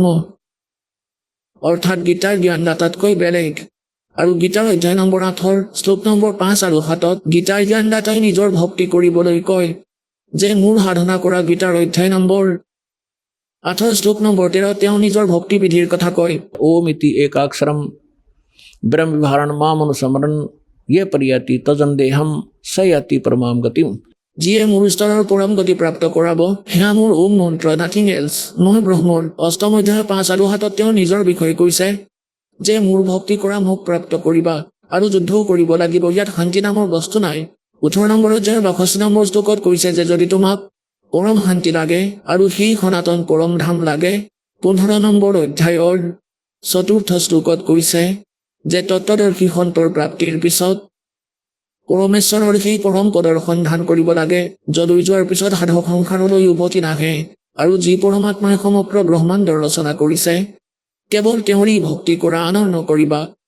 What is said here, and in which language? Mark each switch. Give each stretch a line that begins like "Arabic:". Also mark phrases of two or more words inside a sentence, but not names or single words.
Assamese: অৰ্থাৎ গীতাৰ জ্ঞানদাতাতকৈ বেলেগ আৰু গীতাৰ অধ্যায় নম্বৰ 8 শ্লোক নম্বৰ 5 আৰু 7ত গীতাৰ জ্ঞানদাতাই নিজৰ ভক্তি কৰিবলৈ কয় যে মোৰ সাধনা কৰা গীতাৰ অধ্যায় নম্বৰ 8 শ্লোক নম্বৰ 13 তেওঁ নিজৰ ভক্তি বিধিৰ কথা কয়
Sanskrit: ওম ইতি একাক্ষৰম ব্ৰহ্ম বিভাৰণ মামনুসমৰণ ये परियाति तजन्देहम सयाति परमाम गतिम
Assamese: যিয়ে মোৰ স্তৰৰ পৰম গতি প্ৰাপ্ত কৰাব সেয়া মোৰ ওম মন্ত্ৰ
English: nothing else
Assamese: মই ব্ৰহ্মৰ অষ্টম অধ্যায় 5 আৰু 7ত তেওঁ নিজৰ বিষয়ে কৈছে যে মোৰ ভক্তি কৰা মোক প্ৰাপ্ত কৰিবা আৰু যুদ্ধও কৰিব লাগিব। ইয়াত শান্তি নামৰ বস্তু নাই। 18 নম্বৰ অধ্যায়ৰ 62 নম্বৰ শ্লোকত কৈছে যে যদি তোমাক পৰম শান্তি লাগে আৰু সেই সনাতন পৰম ধাম লাগে, 15 নম্বৰ অধ্যায়ৰ 4ৰ্থ শ্লোকত কৈছে যে তত্ত্বদৰ্শী সন্তৰ প্ৰাপ্তিৰ পিছত পৰমেশ্বৰৰ সেই পৰম পদৰ সন্ধান কৰিব লাগে, যলৈ যোৱাৰ পিছত সাধক সংসাৰলৈ উভতি নাহে আৰু যি পৰমাত্মাই সমগ্ৰ ব্ৰহ্মাণ্ডৰ ৰচনা কৰিছে কেৱল তেওঁৰেই ভক্তি কৰা, আনৰ নকৰিবা।